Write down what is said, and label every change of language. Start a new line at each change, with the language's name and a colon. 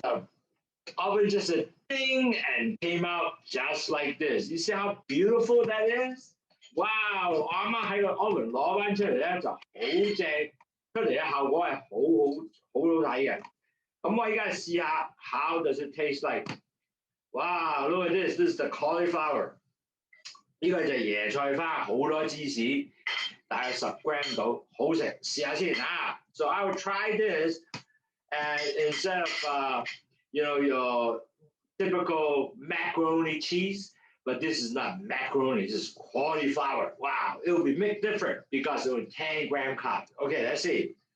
English: The oven just said ding and came out just like this. You see how beautiful that is? Wow!
Cantonese: 我啱啱喺個 oven 攞翻出嚟咧就好正，出嚟嘅效果係好好睇嘅。咁我而家試下
English: how does it taste like? Wow, look at this. This is the cauliflower.
Cantonese: 呢個就係椰菜花，好多芝士，大概10 gram 到，好食。試下先啊。
English: So I will try this, and instead of your typical macaroni cheese, but this is not macaroni. This is cauliflower. Wow, it will be made different because it will 10 gram carbs. Okay, let's see.